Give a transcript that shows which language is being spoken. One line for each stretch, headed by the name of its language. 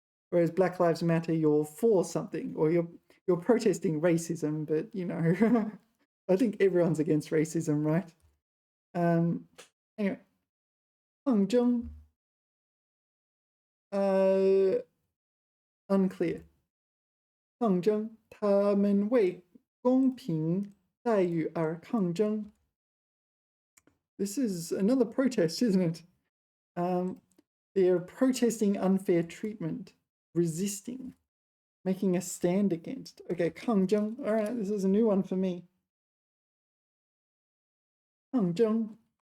English: Whereas Black Lives Matter, you're for something, or you're protesting racism, but you know, I think everyone's against racism, right? Anyway, 抗争, unclear.
Chinese: 抗争, 他们为公平待遇而抗争.
English: This is another protest, isn't it? They're protesting unfair treatment, resisting, making a stand against. Okay, 抗争. All right, this is a new one for me.
Chinese: 抗争.